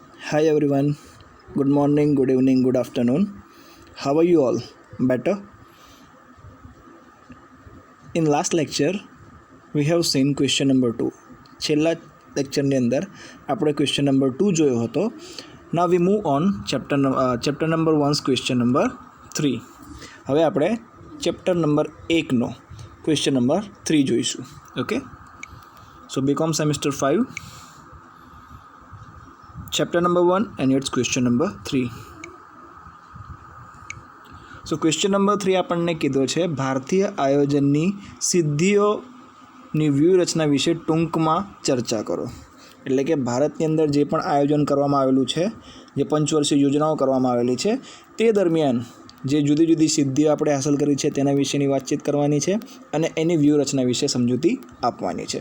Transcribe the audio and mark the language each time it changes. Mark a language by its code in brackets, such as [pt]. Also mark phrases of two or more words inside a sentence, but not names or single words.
[en] Hi everyone. Good morning, good evening, good afternoon. How are you all? Better? In last lecture, we have seen question number 2. [gu] છેલ્લા લેક્ચરની અંદર આપણે [en] question number 2 [gu] જોયો હતો. [en] Now we move on chapter number 1's question number 3. [gu] હવે આપણે [en] chapter number 1 [gu] નો [en] question number 3 [gu] જોઈશું. [en] okay, so BCom semester 5 chapter number 1 and its question number 3. so question number 3 [gu] આપણને કીધો છે ભારતીય આયોજનની સિદ્ધિઓની વ્યૂહરચના વિશે ટૂંકમાં ચર્ચા કરો. એટલે કે ભારતની અંદર જે પણ આયોજન કરવામાં આવેલું છે, જે પંચવર્ષીય યોજનાઓ કરવામાં આવેલી છે, તે દરમિયાન જે જુદી જુદી સિદ્ધિઓ આપણે હાંસલ કરી છે તેના વિશેની વાતચીત કરવાની છે અને એની વ્યૂહરચના વિશે સમજૂતી આપવાની છે.